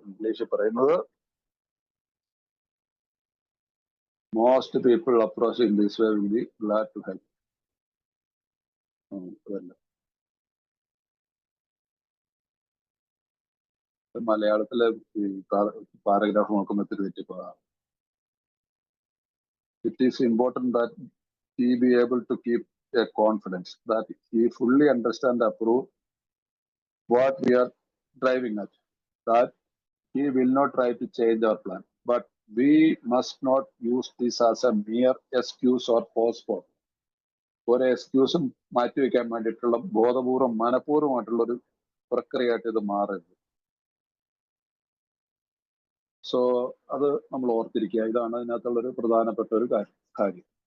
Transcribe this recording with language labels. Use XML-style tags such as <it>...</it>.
<ml>English പറയുന്നത്</ml> <en>Most people approach in this way will be glad to help.</en> <ml>മലയാളത്തിലെ ഈ paragraph നോക്കുമ്പോൾ തെറ്റിപ്പോകാം.</ml> <en>It is important that he be able to keep a confidence that he fully understand and approve what we are driving at, that he will not try to change our plan, but we must not use this as a mere excuse or postpone.</en> <ml>ഒരു എക്സ്ക്യൂസും മാറ്റിവെക്കാൻ വേണ്ടിയിട്ടുള്ള ബോധപൂർവം മനഃപൂർവ്വമായിട്ടുള്ള ഒരു പ്രക്രിയയായിട്ട് ഇത് മാറരുത്. So അത് നമ്മൾ ഓർത്തിരിക്കുക. ഇതാണ് അതിനകത്തുള്ളൊരു പ്രധാനപ്പെട്ട ഒരു കാര്യം.</ml>